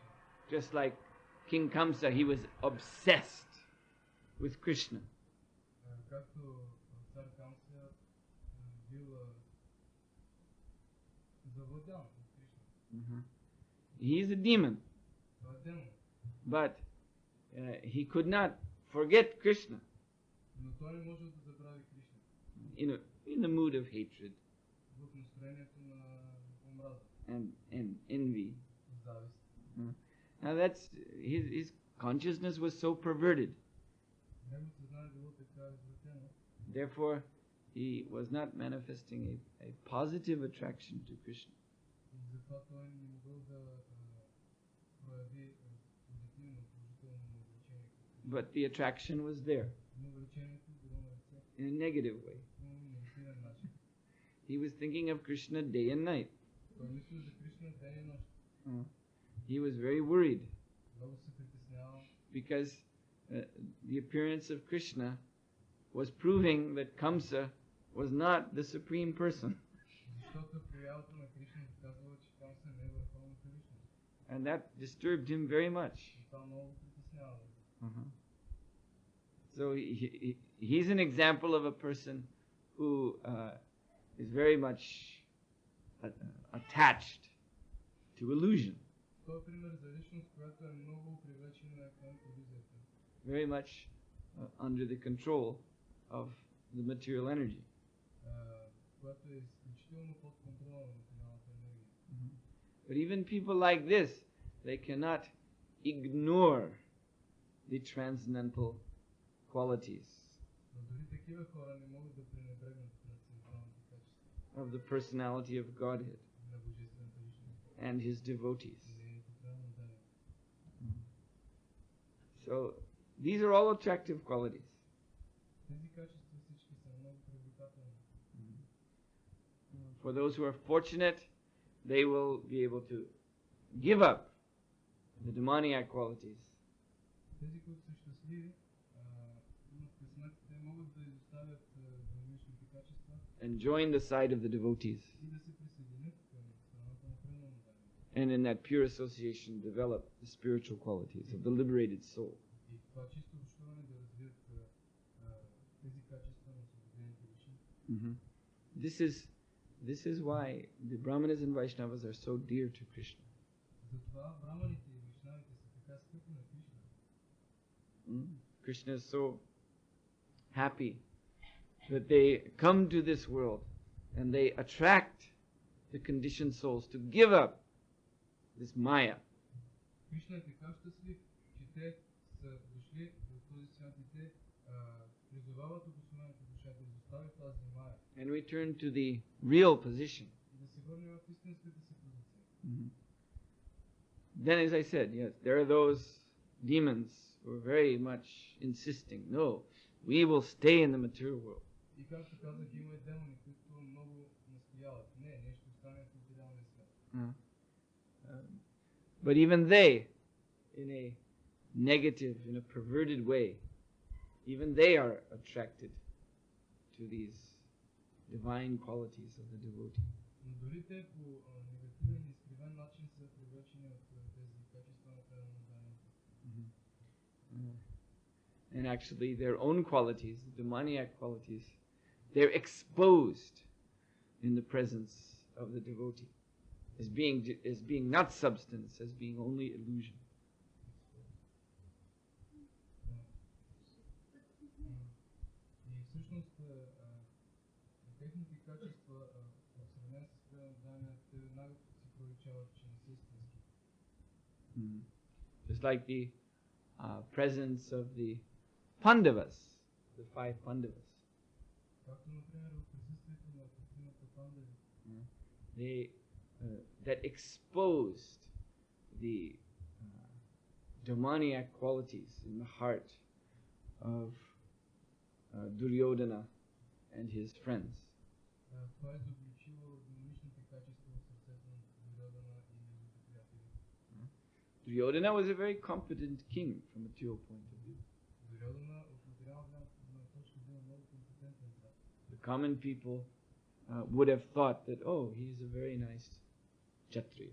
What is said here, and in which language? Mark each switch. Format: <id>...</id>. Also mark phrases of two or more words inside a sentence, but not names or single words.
<en>Just like King Kamsa, he was obsessed with Krishna.</en> <bg>Както цар Камса бил завладян от Кришна.</bg> <en>He's a demon,</en> <bg>Това е демон.</bg> <en>but he could not forget Krishna</en> <bg>Но той не може да забрави Кришна.</bg> <en>in the mood of hatred</en> <bg>В настроението на омраза,</bg> <en>and envy.</en> <bg>завист.</bg> <en>Now that's his consciousness was so perverted.</en> <bg>Неговото съзнание било така извратено.</bg> <en>Therefore, he was not manifesting a positive attraction to Krishna.</en> <bg>И затова той не могъл да прояви позитивно, положително увлечение.</bg> <en>But the attraction was there</en> <bg>Но увлечението било на лице,</bg> <en>in a negative way.</en> <bg>но негативен начин.</bg> <en>He was thinking of Krishna day and night.</en> <bg>Той мисли за Кришна ден и нощ.</bg> <en>He was very worried</en> <bg>Много се притеснявал,</bg> <en>because the appearance of Krishna was proving that Kamsa was not the supreme person.</en> <bg>защото проявата на Кришна казвала, че Камса не е върховната личност.</bg> <en>And that disturbed him very much.</en> <bg>И това много притеснявало.</bg> <en>So he's an example of a person who is very much attached to illusion,</en> <bg>Той е пример за личност, която е много привлечена към иллюзията.</bg> <en>very much under the control of the material energy.</en> <bg>Която е изключително под контрола на материалната енергия.</bg> <en>But even people like this, they cannot ignore the transcendental qualities</en> <bg>Но дори такива хора не могат да пренебрегнат трансценденталните качества</bg> <en>of the personality of Godhead</en> <bg>на Божествената личност</bg> <en>and His devotees.</en> <bg>и нейното правоударение.</bg> <en>So these are all attractive qualities.</en> <bg>Тези качества всички са много привлекателни.</bg> <en>For those who are fortunate, they will be able to give up the demoniac qualities</en> <bg>Тези, които са щастливи, имат късмет, те могат да изоставят демоничните качества</bg> <en>and join the side of the devotees,</en> <bg>и да се присъединят към страната на правоударението.</bg> <en>and in that pure association develop the spiritual qualities of the liberated soul.</en> <bg>И в това чисто общуване да развият тези качества на освободените души.</bg> <en>This is why the Brahmanas and Vaishnavas are so dear to Krishna.</en> <bg>Затова браманите и вайшнавите са така скъпи на Кришна.</bg> <en>Krishna is so happy that they come to this world and they attract the conditioned souls to give up this Maya.</en> <bg>Кришна е така щастлив, че те са дошли в този свят и те призовават обособената душа да изостави тази Мая</bg> <en>And we turn to the real position.</en> <bg>и да се върне в истинската си позиция.</bg> <en>Then, as I said, yes, there are those demons who are very much insisting, no, we will stay in the material world.</en> <bg>И както казах, има и демони, които много настояват. Не, ние ще останем в материалния свят.</bg> <en>But even they, in a negative, in a perverted way, even they are attracted to these divine qualities of the devotee.</en> <bg>Но дори те по негативен и изкривен начин са привлечени от тези качества на преданно.</bg> <en>And actually their own qualities, the demoniac qualities, they're exposed in the presence of the devotee as being not substance, as being only illusion.</en> <bg>И всъщност техните качества в сравнение с преданно, те веднага си проличават, че не са истински.</bg> <en>Just like the presence of the Pandavas, the 5 Pandavas.</en> <bg>Както, например, в присъствието на петимата пандави,</bg> <en>They that exposed the demoniac qualities in the heart of Duryodhana and his friends.</en> <bg>това е заключило демоничните качества в сърцето на Дурьодана и неговите приятели.</bg> <en>Duryodhana was a very competent king from a material point of view.</en> <bg>Дурьодана от материална точка бил много компетентен цар.</bg> <en>The common people would have thought that, oh, he's a very nice Kshatriya.</en>